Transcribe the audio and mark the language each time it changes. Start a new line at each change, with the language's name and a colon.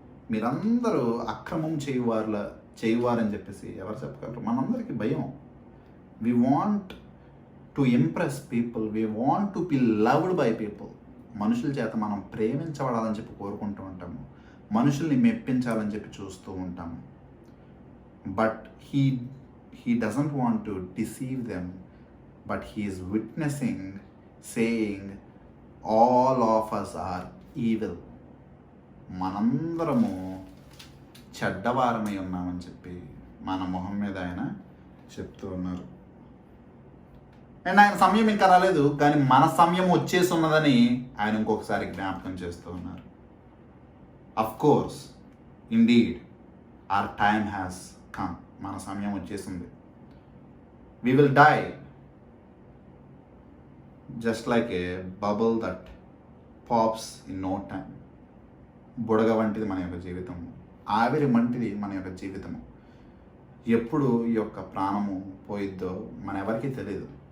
Telugu: మీరందరూ అక్రమం చేయువారని చెప్పేసి ఎవరు చెప్పగలరు? మనందరికీ భయం.
English: We want to impress people, we want to be loved by people.
Telugu: మనుషుల చేత మనం ప్రేమించబడాలని చెప్పి కోరుకుంటూ ఉంటాము, మనుషుల్ని మెప్పించాలని చెప్పి చూస్తూ ఉంటాము.
English: But he doesn't want to deceive them, but he is witnessing, saying all of us are evil.
Telugu: మనందరము చెడ్డవారమై ఉన్నామని చెప్పి మన మొహం మీద ఆయన చెప్తూ ఉన్నారు. అండ్ ఆయన సమయం ఇంకా రాలేదు, కానీ మన సమయం వచ్చేసి ఉన్నదని ఆయన ఇంకొకసారి జ్ఞాపకం చేస్తూ ఉన్నారు.
English: Of course, indeed, our time has come.
Telugu: మన సమయం వచ్చేసింది.
English: We will die just like a bubble that pops in no time.
Telugu: బుడగ వంటిది మన యొక్క జీవితము, ఆవిరి వంటిది మన యొక్క జీవితము. ఎప్పుడు ఈ యొక్క ప్రాణము పోయిద్దో మన ఎవరికీ తెలియదు.